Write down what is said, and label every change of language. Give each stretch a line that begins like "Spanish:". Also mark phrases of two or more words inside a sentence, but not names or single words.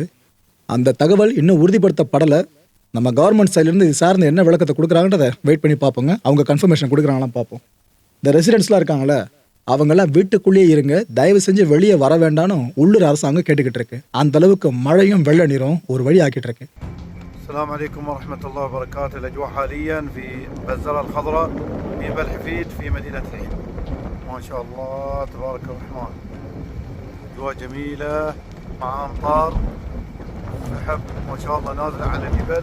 Tamil: அந்த தகவல் இன்னும் உறுதிப்படுத்தப்படலை. நம்ம கவர்மெண்ட் சைட்லேருந்து இது சார்ந்து என்ன விளக்கத்தை கொடுக்குறாங்கன்றதை வெயிட் பண்ணி பார்ப்போங்க. அவங்க கன்ஃபர்மேஷன் கொடுக்குறாங்களாம் பார்ப்போம். இந்த ரெசிடென்ட்ஸ்லாம் இருக்காங்களே, அவங்கெல்லாம் வீட்டுக்குள்ளேயே இருங்க, தயவு செஞ்சு வெளியே வர வேண்டாம்னு உள்ளூர் அரசாங்கம் கேட்டுக்கிட்டு இருக்கு. அந்த அளவுக்கு மழையும் வெள்ள நீரும் ஒரு வழி ஆக்கிட்டு இருக்கு.
Arabic: السلام عليكم ورحمة الله وبركاته. الأجواء حاليا في بزرة الخضراء في بلحفيد في مدينة حيل. ما شاء الله تبارك الرحمن. أجواء جميلة مع أمطار سحب ما شاء الله نازلة على جبل.